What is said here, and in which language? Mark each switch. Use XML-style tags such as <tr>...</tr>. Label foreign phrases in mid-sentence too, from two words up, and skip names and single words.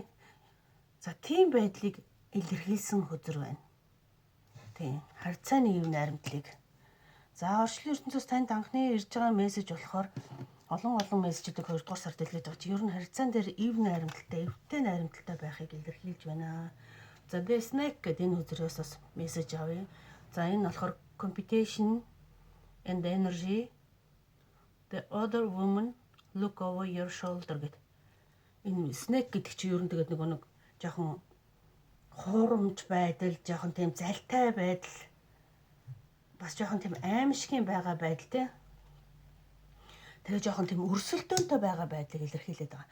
<mn>За тийм байдлыг илэрхийлсэн хөзөр байна. Тийм харьцааны эв найрамдлыг. За орчлон ертөнцөөс танд анхны ирж байгаа мессеж болохоор олон мессежүүдийг 2 дугаар сард дэлгэж байгаа чи ер нь харьцаан дээр эв найрамдалтай, эвтэй найрамдалтай байхыг илэрхийлж байна. За</mn> <en>the snake</en> <mn>гэдэг энэ хөзрөөс бас мессеж авъя. За энэ болохоор</mn> <en>competition and energy. The other woman look over your shoulder гэдэг.</en> <mn>Энэ snake гэдэг чи ер нь тэгээд нэг жоохон хуурамч байдал, жоохон тийм залтай байдал, бас жоохон тийм аимшигын байгаа байдал те. Тэгээ жоохон тийм өрсөлдөөнтэй байгаа байдлыг илэрхийлээд байгаа.</mn>